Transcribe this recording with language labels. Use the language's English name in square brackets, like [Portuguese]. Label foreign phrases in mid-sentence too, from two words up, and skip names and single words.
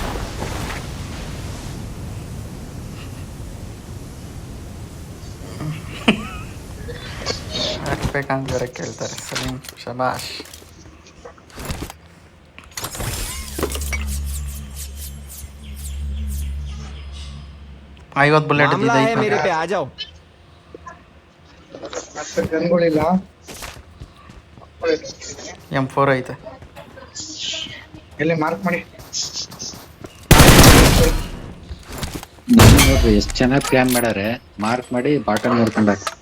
[Kannada] ಹಾಕ್ಬೇಕಂದ್ರೆ ಕೇಳ್ತಾರೆ. ಸಲೀಂ ಶಬಾಷ್. ಐವತ್ತು ಬುಲೆಟ್ [Hindi] मामला है मेरे पे आ जाओ [Kannada] ಮತ್ತೆ ಗನ್ಗಳಿಲ್ಲ. M4 ಐತೆ. ಎಲ್ಲಿ ಮಾರ್ಕ್ ಮಾಡಿ. ನೋಡ್ರಿ ಎಷ್ಟ್ ಚೆನ್ನಾಗಿ ಪ್ಲಾನ್ ಮಾಡ್ಯಾರೆ. ಮಾರ್ಕ್ ಮಾಡಿ ಬಾಟಲ್ ನೋಡ್ಕೊಂಡಾರ.